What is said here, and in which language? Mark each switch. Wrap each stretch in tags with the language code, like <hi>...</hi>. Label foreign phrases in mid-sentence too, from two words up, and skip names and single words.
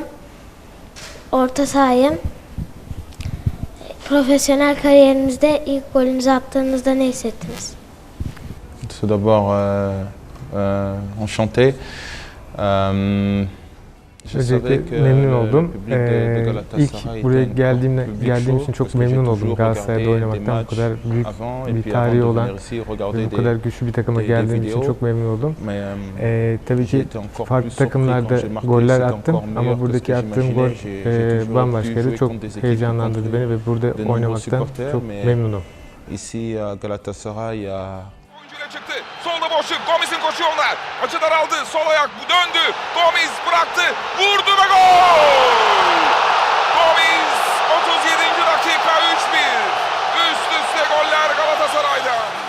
<tr>Orta sahayım. Profesyonel kariyerinizde ilk golünüzü attığınızda ne hissettiniz?</tr> <fr>Tout d'abord, enchanté.</fr> <tr>Öncelikle memnun oldum. İlk buraya geldiğim için çok memnun oldum. Galatasaray'da oynamaktan bu kadar büyük bir tarihi olan ve bu kadar güçlü bir takıma geldiğim için çok memnun oldum. Tabii ki farklı takımlarda goller attım ama buradaki attığım gol bambaşkaydı. Çok heyecanlandırdı beni ve burada oynamaktan çok memnunum.</tr> <fr>Ici à Galatasaray,</fr> <tr>çıktı. Solda boşluk. Gomis'in koşu yoluna. Açı daraldı. Sol ayak döndü. Gomis bıraktı. Vurdu ve gol! Gomis 37. dakika 3-1. Üst üste goller Galatasaray'dan.</tr>